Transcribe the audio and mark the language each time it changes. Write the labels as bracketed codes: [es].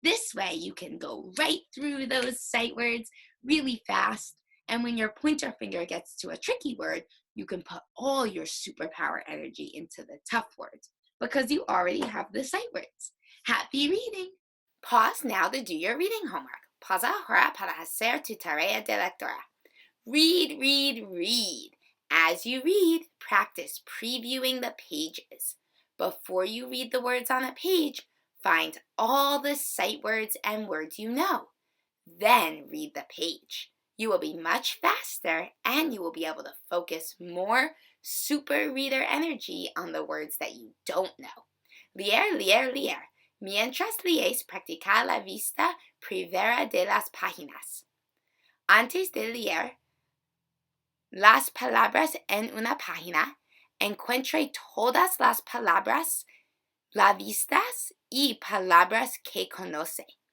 [en] This way you can go right through those sight words really fast. And when your pointer finger gets to a tricky word, you can put all your superpower energy into the tough words because you already have the sight words. Happy reading! Pause now to do your reading homework. [es] Pausa ahora para hacer tu tarea de lectura. [en] Read, read, read. As you read, practice previewing the pages. Before you read the words on a page, find all the sight words and words you know. Then read the page. You will be much faster and you will be able to focus more super reader energy on the words that you don't know. [es] Leer, leer, leer. Mientras lees, practica la vista privera de las páginas. Antes de leer las palabras en una página, encuentre todas las palabras, las vistas y palabras que conoce.